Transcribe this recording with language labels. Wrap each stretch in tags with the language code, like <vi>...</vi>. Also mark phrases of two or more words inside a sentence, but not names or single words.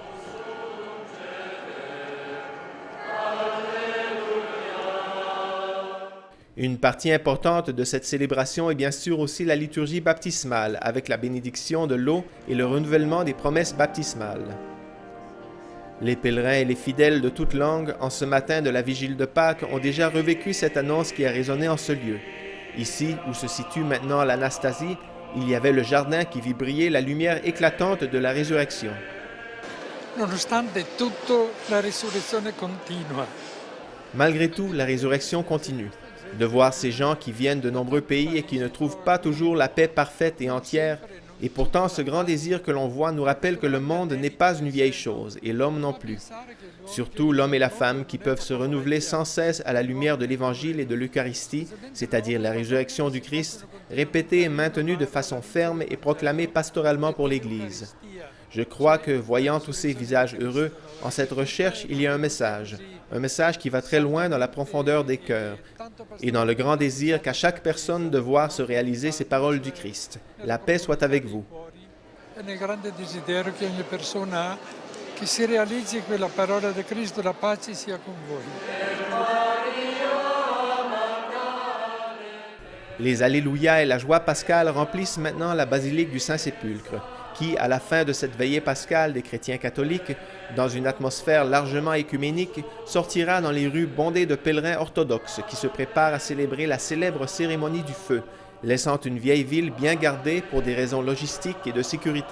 <fr>Une partie importante de cette célébration est bien sûr aussi la liturgie baptismale, avec la bénédiction de l'eau et le renouvellement des promesses baptismales. Les pèlerins et les fidèles de toute langue, en ce matin de la Vigile de Pâques, ont déjà revécu cette annonce qui a résonné en ce lieu. Ici, où se situe maintenant l'Anastasie, il y avait le jardin qui vit briller la lumière éclatante de la résurrection.</fr> <it>Nonostante tutto, la risurrezione continua.</it> <fr>Malgré tout, la résurrection continue. De voir ces gens qui viennent de nombreux pays et qui ne trouvent pas toujours la paix parfaite et entière, et pourtant ce grand désir que l'on voit nous rappelle que le monde n'est pas une vieille chose, et l'homme non plus. Surtout l'homme et la femme qui peuvent se renouveler sans cesse à la lumière de l'Évangile et de l'Eucharistie, c'est-à-dire la résurrection du Christ, répétée et maintenue de façon ferme et proclamée pastoralement pour l'Église. Je crois que, voyant tous ces visages heureux, en cette recherche, il y a un message qui va très loin dans la profondeur des cœurs, et dans le grand désir qu'a chaque personne de voir se réaliser ces paroles du Christ. La paix soit avec vous.</fr> <it>Nel grande desiderio che ogni persona ha, che si realizzi quella parola di Cristo, la pace sia con voi.</it> <fr>Les Alléluia et la joie pascale remplissent maintenant la basilique du Saint-Sépulcre, qui, à la fin de cette veillée pascale des chrétiens catholiques, dans une atmosphère largement écuménique, sortira dans les rues bondées de pèlerins orthodoxes qui se préparent à célébrer la célèbre cérémonie du feu, laissant une vieille ville bien gardée pour des raisons logistiques et de sécurité.</fr>